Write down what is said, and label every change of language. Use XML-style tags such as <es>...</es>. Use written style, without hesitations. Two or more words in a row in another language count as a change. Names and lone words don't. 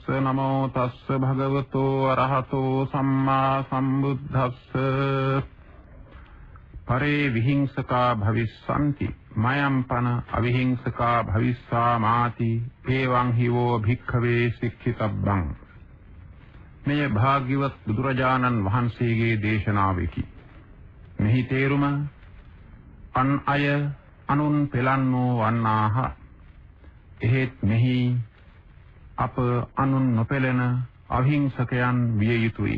<pi>නමෝ තස්ස භගවතු අරහතෝ සම්මා සම්බුද්දස්ස. පරේ විහිංසකා භවිස්සanti මයම් පන අවිහිංසකා භවිස්සාමාති. ඒවං හිවෝ භික්ඛවේ සික්ඛිතබ්බං.</pi> <si>මෙය භාග්‍යවත් බුදුරජාණන් වහන්සේගේ දේශනාවකි. මෙහි තේරුම අන් අය අනුන් පෙලන්නෝ වන්නාහ. එහෙත් මෙහි අප අනුන් නොපෙළෙන අහිංසකයන් විය යුතුයි.</si>